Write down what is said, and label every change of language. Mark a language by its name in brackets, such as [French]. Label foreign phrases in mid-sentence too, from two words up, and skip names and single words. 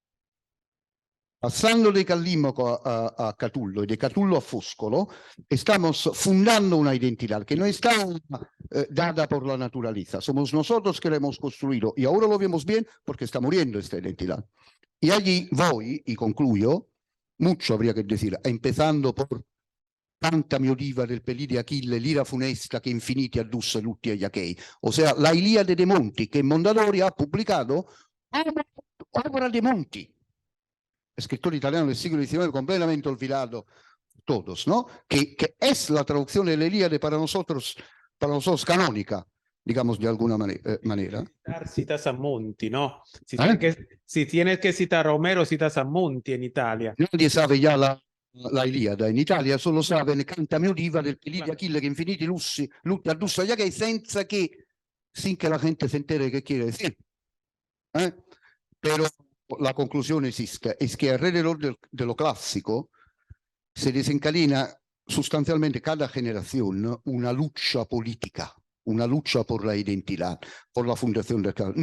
[Spanish] Pasando de Calímaco a Catullo y de Catullo a Foscolo, estamos fundando una identidad que no está dada por la naturaleza. Somos nosotros que la hemos construido y ahora lo vemos bien porque está muriendo esta identidad. Y allí voy, y concluyo, mucho habría que decir, empezando por [Italian] Cantami o diva del pelì di Achille, l'ira funesta che infiniti addusse lutti agli Achei. [Spanish] O sea, la Iliade de Monti, que Mondadori ha publicado obra de Monti. Escritor italiano del siglo XIX, completamente olvidado todos, ¿no? Que es la traducción de la Ilíade para nosotros canónica, digamos de alguna manera. Citas a Monti, ¿no? Si ¿Eh? tienes que citar a Homero, citas a Monti en Italia. Nadie sabe ya la Iliade [Italian] in Italia, [Spanish] solo sabe [Italian] Cantami o diva del pelì di Achille che infiniti lutti addusse agli Achei, senza che, [Spanish] sin que la gente se entere qué quiere decir. Pero la conclusión es que alrededor de lo clásico se desencadena sustancialmente cada generación una lucha política, una lucha por la identidad, por la fundación del Estado.